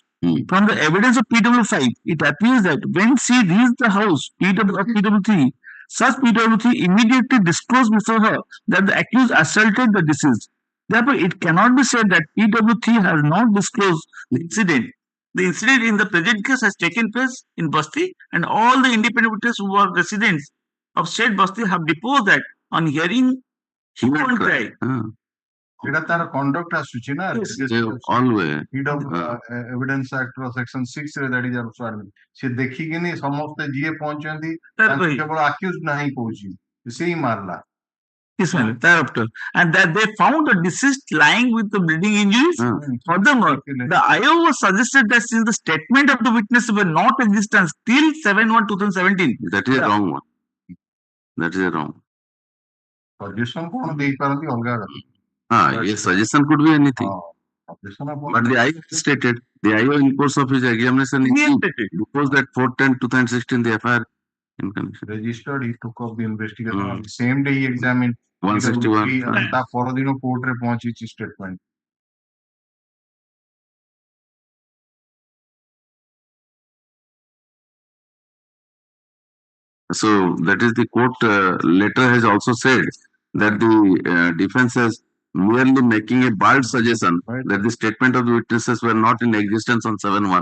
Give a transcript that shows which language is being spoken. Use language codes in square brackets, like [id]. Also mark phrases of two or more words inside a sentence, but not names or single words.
[en] From the evidence of PW5, it appears that when she reached the house of PW3, such PW3 immediately disclosed before her that the accused assaulted the deceased. Therefore, it cannot be said that PW3 has not disclosed the incident. The incident in the present case has taken place in Basti, and all the independent witnesses who are residents of said Basti have deposed that on hearing human cry. [or] ଏଇଟା ତାର କଣ୍ଡକ୍ଟ আসুଛି ନା ଏଭିଡେନ୍ସ ଆକ୍ଟ ର ସେକ୍ସନ 6 ରେ [en] that is also admit [or] ସେ ଦେଖିକିନି ସମସ୍ତେ ଯିଏ ପହଞ୍ଚନ୍ତି କେବଳ ଆକ୍ୟୁଜ ନାହିଁ କହୁଛି ସେଇ ମାରଲା. [en] Yes, ma'am. Thereafter, and that they found the deceased lying with the bleeding injuries. Furthermore, the IO was suggested that since the statement of the witness were not existent till 7/1/2017. That is a wrong one. That is a wrong. [or] ସଜେସନ କଣ ଦେଇପାରନ୍ତି ଅଲଗା କଥା. [en] Yes, suggestion could be anything. But the IO stated, the IO in course of his examination, because that 4/10/2016, the FIR in connection. Registered, he took up the investigation. On the same day he examined 161. [or] ତା ପରଦିନ କୋର୍ଟରେ ପହଞ୍ଚିଛି statement. [en] So that is the court letter has also said that the defense has merely making a bald suggestion that the statement of the witnesses were not in existence on 7/1.